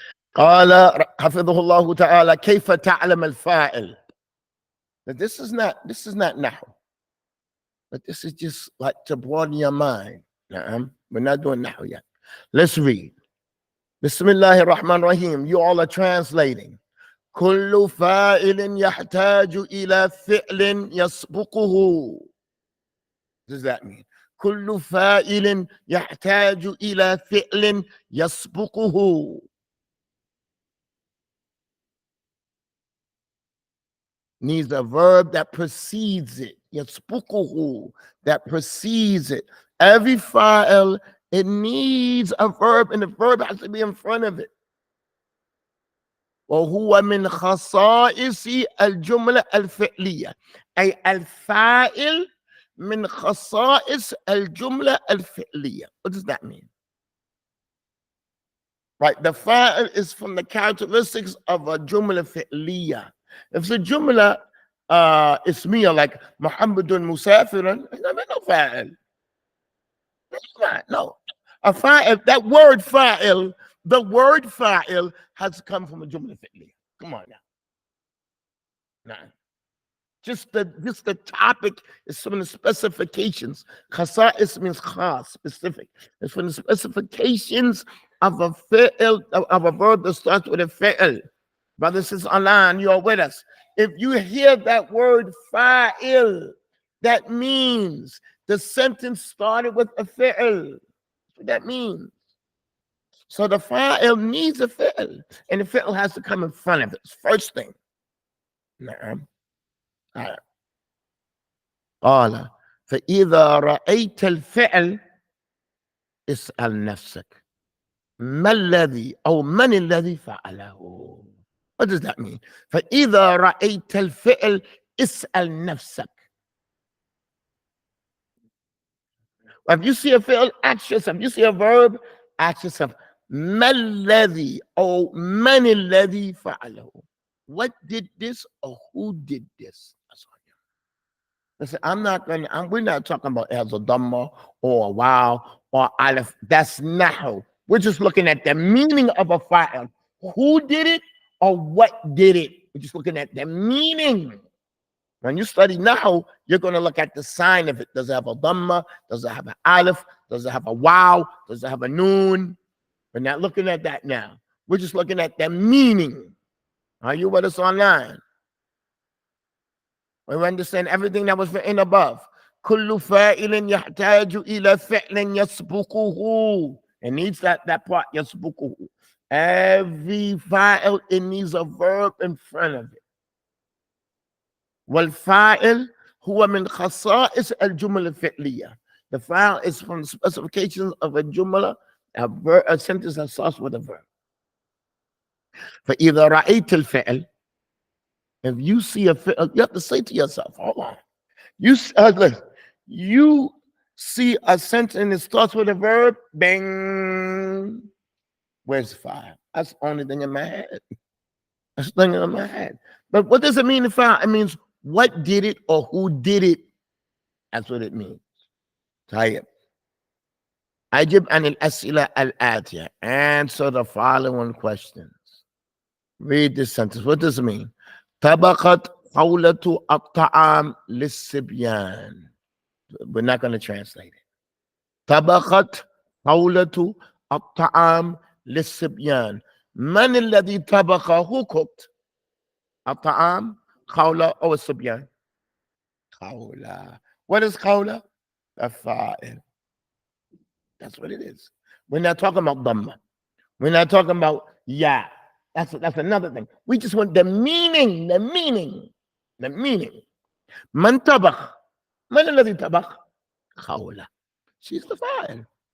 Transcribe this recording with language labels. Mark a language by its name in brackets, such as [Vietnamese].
[Arabic] قال حفظه الله تعالى كيف تعلم الفاعل. [English] But this is not nahu. But this is just like to broaden your mind. We're not doing nahu yet. Let's read. Bismillahir Rahmanir Rahim. You all are translating. [Arabic] كل فاعل يحتاج إلى فعل يسبقه. [English] What does that mean? [Arabic] كل فاعل يحتاج إلى فعل يسبقه. [English] Needs a verb that precedes it. يسبقه, that precedes it. Every fa'il, it needs a verb, and the verb has to be in front of it. [Arabic] وهو من خصائص الجملة الفعلية. أي الفاعل من خصائص الجملة الفعلية. [English] What does that mean? Right, the fa'il is from the characteristics of a jumla fi'liya. If the jumla ismiya, like Muhammadun Musafirun, no fa'il. No. A fa'il, that word fa'il, the word fa'il has come from a jumla fi'liya. Come on now. Nah. Just the topic is some of the specifications. Khasa'is means khas, specific. It's from the specifications of a fi'il, of a verb that starts with a fi'il. Brothers and sisters online, you are with us. If you hear that word fa'il, that means the sentence started with a fi'il. That's what that means. So the fa'il needs a fi'il, and the fi'il has to come in front of it. It's first thing. [Arabic] قال فإذا رأيت الفعل اسأل نفسك ما الذي أو من الذي فعله. [English] What does that mean? [Arabic] فإذا رأيت الفعل اسأل نفسك. [English] If you see a fi'l, ask yourself. If you see a verb, ask yourself [Arabic] ما الذي أو من الذي فعله. [English] What did this or who did this? That's all. Listen, we're not talking about as a dhamma or a wow or aleph. That's nahu. We're just looking at the meaning of a fa'il. Who did it or what did it? We're just looking at the meaning. When you study nahu, you're going to look at the sign of it. Does it have a dhamma? Does it have an aleph? Does it have a wow? Does it have a noon? We're not looking at that now. We're just looking at the meaning. Are you with us online? We understand everything that was written above. [Arabic] كل فاعل يحتاج إلى فعل يسبقه. [English] It needs that part يسبقه. Every fa'il, it needs a verb in front of it. [Arabic] والفاعل هو من خصائص الجملة الفعلية. [English] The fa'il is from the specifications of a jumla, a sentence that starts with a verb. [Arabic] فإذا رأيت الفعل, [English] if you see a fi'l, you have to say to yourself, hold on. You see a sentence and it starts with a verb, bang. Where's the fire? That's the only thing in my head. That's the thing in my head. But what does it mean to fire? It means what did it or who did it. That's what it means. [Arabic] طيب. أجب عن الأسئلة الآتية. [English] Answer the following questions. Read this sentence. What does it mean? [Arabic] طبقت قولة الطعام للصبيان. [English] We're not going to translate it. [Arabic] طبقت قولة الطعام للصبيان. من الذي طبخ? [English] Who cooked [Arabic] الطعام؟ قولة أو الصبيان؟ قولة. [English] What is قولة? الفاعل. That's what it is. We're not talking about dhamma. We're not talking about ya. That's another thing. We just want the meaning. [Arabic] من طبخ? من الذي طبخ؟ قولة. [English] She's the fa'il.